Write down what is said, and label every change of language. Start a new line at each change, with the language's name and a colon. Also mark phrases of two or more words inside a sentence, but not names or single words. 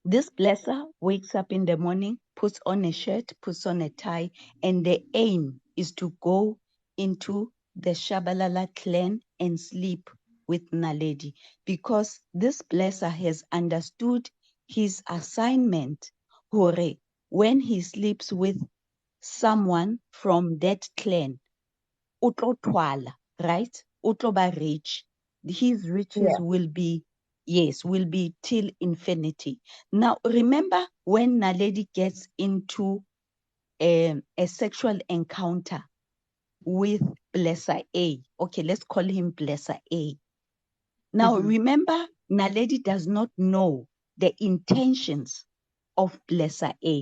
English: This blesser wakes up in the morning, puts on a shirt, puts on a tie, and the aim is to go into the Shabalala clan and sleep with Naledi, because this blesser has understood his assignment. Hore, when he sleeps with someone from that clan,
Southern Sotho: utlo twala, right? Utlo ba
English: rich. His riches Yeah. will be, yes, will be till infinity. Now, remember when Naledi gets into a sexual encounter with Blesser A. Okay, let's call him Blesser A. Now, remember, Naledi does not know the intentions of Blesser A.